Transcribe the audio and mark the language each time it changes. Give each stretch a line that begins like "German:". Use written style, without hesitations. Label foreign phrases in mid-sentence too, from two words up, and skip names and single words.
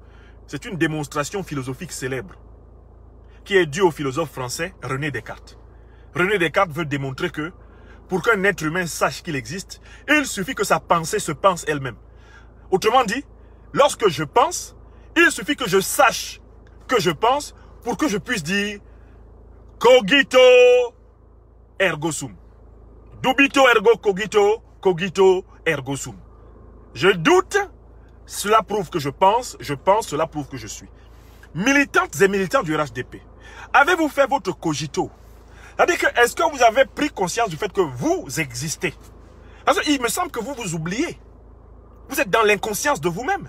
French: C'est une démonstration philosophique célèbre qui est due au philosophe français René Descartes. René Descartes veut démontrer que pour qu'un être humain sache qu'il existe, il suffit que sa pensée se pense elle-même. Autrement dit, lorsque je pense, il suffit que je sache que je pense pour que je puisse dire
Latin: cogito ergo sum. Dubito ergo cogito, cogito ergo sum.
French: Je doute, cela prouve que je pense, cela prouve que je suis. Militantes et militants du RHDP, avez-vous fait votre cogito? C'est-à-dire que, est-ce que vous avez pris conscience du fait que vous existez? Parce qu'il me semble que vous vous oubliez. Vous êtes dans l'inconscience de vous-même.